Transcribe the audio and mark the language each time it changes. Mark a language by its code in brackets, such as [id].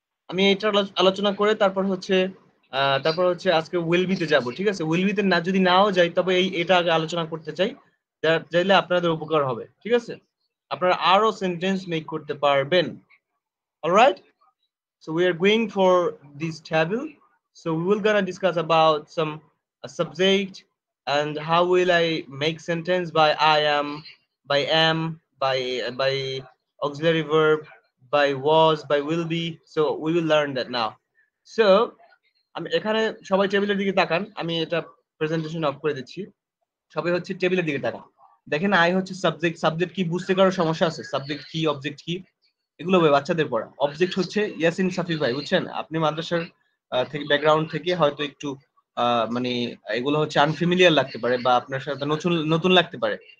[bn] আমি এটা আলোচনা করে তারপর হচ্ছে আজকে উইল বিতে যাব, ঠিক আছে? উইল বিতে না যদি নাও যাই তবে এটা আগে আলোচনা করতে চাই। চাইলে আপনাদের উপকার হবে, ঠিক আছে? আপনারা আরো সেন্টেন্স মেক করতে পারবেন। Alright? [en] So we are going for this table. So we will gonna discuss about some subject and how will I make sentence by I am, by am, by auxiliary verb, by was, by will be. So we will learn that now. [bn] So আমি এখানে সবাই টেবিলের দিকে তাকান। আমি এটা presentation of করে দিচ্ছি। সবাই হচ্ছে টেবিলের দিকে তাকান। দেখেন আই হচ্ছে সাবজেক্ট। সাবজেক্ট কি বুঝতে কারো সমস্যা আছে? সাবজেক্ট কি, অবজেক্ট কি? এগুলো ভাই বাচ্চাদের পড়া। অবজেক্ট হচ্ছে ইয়াসিন সাফি ভাই, বুঝছেন? আপনি মাদ্রাসার থেকে ব্যাকগ্রাউন্ড থেকে হয়তো একটু মানে এগুলো হচ্ছে আনফ্যামিলিয়ার লাগতে পারে বা আপনার সাথে নতুন নতুন লাগতে পারে।